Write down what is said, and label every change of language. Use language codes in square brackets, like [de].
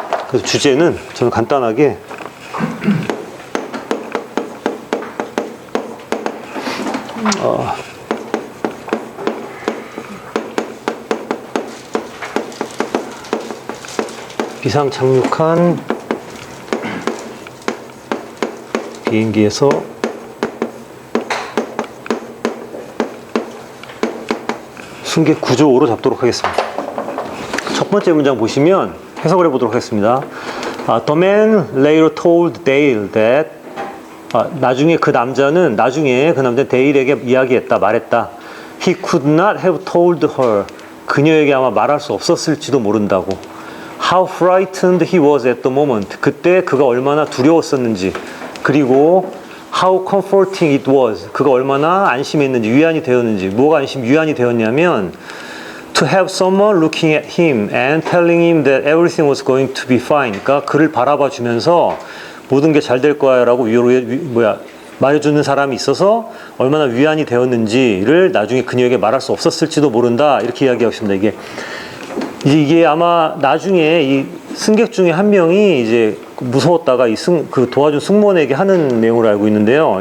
[ko] 그래서 주제는 저는 간단하게, 비상 착륙한 비행기에서 승객 구조로 잡도록 하겠습니다. 첫 번째 문장 보시면 해석을 해보도록 하겠습니다. [en] The man later told Dale that, [ko] 나중에 그 남자는 데일에게 이야기했다, 말했다. [en] He could not have told her. [ko] 그녀에게 아마 말할 수 없었을지도 모른다고. [en] How frightened he was at the moment. [ko] 그때 그가 얼마나 두려웠었는지. 그리고 [en] how comforting it was. [ko] 그가 얼마나 안심했는지, 위안이 되었는지. 뭐가 위안이 되었냐면, [en] to have someone looking at him and telling him that everything was going to be fine. [ko] 그러니까 그를 바라봐 주면서 모든 게 잘 될 거야 라고 말해주는 사람이 있어서 얼마나 위안이 되었는지를 나중에 그녀에게 말할 수 없었을지도 모른다. 이렇게 이야기하고 있습니다. 이게 아마 나중에 이 승객 중에 한 명이 이제 무서웠다가 그 도와준 승무원에게 하는 내용으로 알고 있는데요.